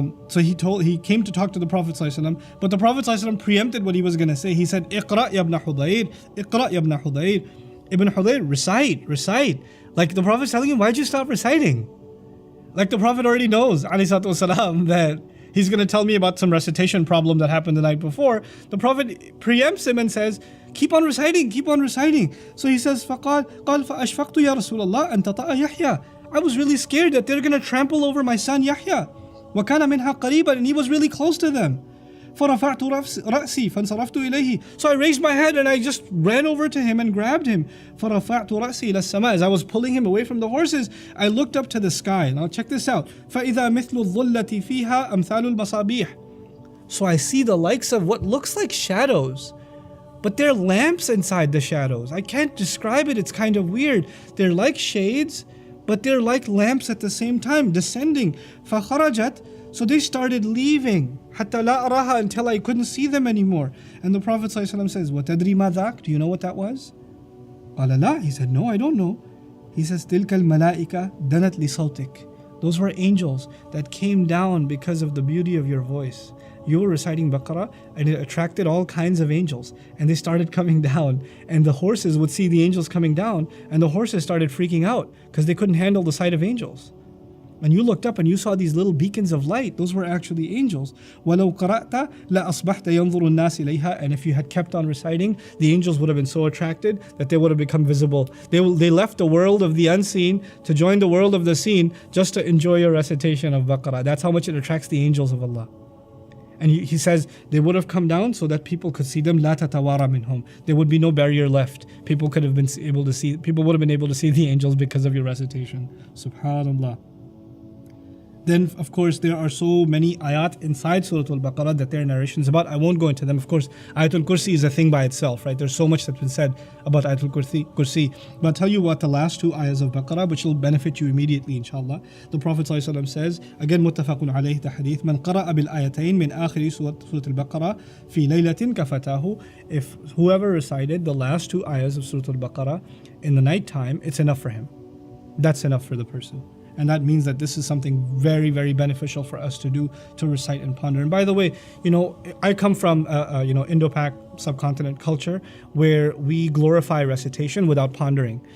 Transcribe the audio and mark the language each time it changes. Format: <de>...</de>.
<en>So he came to talk to the Prophet ﷺ, but the Prophet ﷺ preempted what he was going to say. He said,</en> <ar>اقرأ يا ابن حضير,</ar> <en>اقرأ يا ابن حضير. Ibn Hudayr, recite. Like the Prophet's telling him, why'd you stop reciting? Like the Prophet already knows, ﷺ, that he's going to tell me about some recitation problem that happened the night before. The Prophet preempts him and says, keep on reciting. So he says,</en> <ar>فَقَالْ فَأَشْفَقْتُ يَا رَسُولَ اللَّهِ أَن تَطَأَ يَحْيَى.</ar> <en>I was really scared that they're going to trample over my son Yahya.</en> <ar>وَكَانَ مِنْهَا قَرِيبًا.</ar> <en>And he was really close to them.</en> <ar>فَرَفَعْتُ رَأْسِي فَانْصَرَفْتُ إِلَيْهِ.</ar> <en>So I raised my head and I just ran over to him and grabbed him.</en> <ar>فَرَفَعْتُ رَأْسِي إِلَى السَّمَاءِ.</ar> <en>As I was pulling him away from the horses, I looked up to the sky. Now check this out.</en> <ar>فَإِذَا مِثْلُ الظُّلَّةِ فِيهَا أَمْثَالُ الْمَصَابِيحِ.</ar> <en>So I see the likes of what looks like shadows, but they're lamps inside the shadows. I can't describe it, it's kind of weird. They're like shades, but they're like lamps at the same time, descending.</en> <ar>فَخَرَجَتْ.</ar> <en>So they started leaving.</en> <ar>حَتَّى لَا أَرَاهَا.</ar> <en>Until I couldn't see them anymore. And the Prophet ﷺ says,</en> <ar>وَتَدْرِي مَا ذَاكَ.</ar> <en>Do you know what that was?</en> <ar>قَالَ لَا.</ar> <en>He said, no, I don't know. He says,</en> <ar>تِلْكَ الْمَلَائِكَةِ دَنَتْ لِصَوْتِكَ.</ar> <en>Those were angels that came down because of the beauty of your voice. You were reciting Baqarah and it attracted all kinds of angels, and they started coming down, and the horses would see the angels coming down, and the horses started freaking out because they couldn't handle the sight of angels. And you looked up and you saw these little beacons of light. Those were actually angels.</en> <ar>وَلَوْ قَرَأْتَ لَأَصْبَحْتَ يَنْظُرُ النَّاسِ إِلَيْهَا.</ar> <en>And if you had kept on reciting, the angels would have been so attracted that they would have become visible. They left the world of the unseen to join the world of the seen just to enjoy your recitation of Baqarah. That's how much it attracts the angels of Allah. And he says they would have come down so that people could see them.</en> <ar>لا تتوارى منهم.</ar> <en>There would be no barrier left. People would have been able to see the angels because of your recitation. Subhanallah. Then, of course, there are so many ayat inside Surah Al-Baqarah that there are narrations about. I won't go into them. Of course, Ayatul Kursi is a thing by itself, right? There's so much that's been said about Ayatul Kursi. But I'll tell you what the last two ayahs of Baqarah, which will benefit you immediately, inshallah. The Prophet ﷺ says, again, muttafaqun alayhi, the hadith,</en> <ar>من قرأ بالآيتين من آخر سورة البقرة في ليلة كفتاه.</ar> <en>If whoever recited the last two ayahs of Surah Al-Baqarah in the night time, it's enough for him. That's enough for the person. And that means that this is something very, very beneficial for us to do, to recite and ponder. And by the way, I come from Indo-Pak subcontinent culture where we glorify recitation without pondering.</en>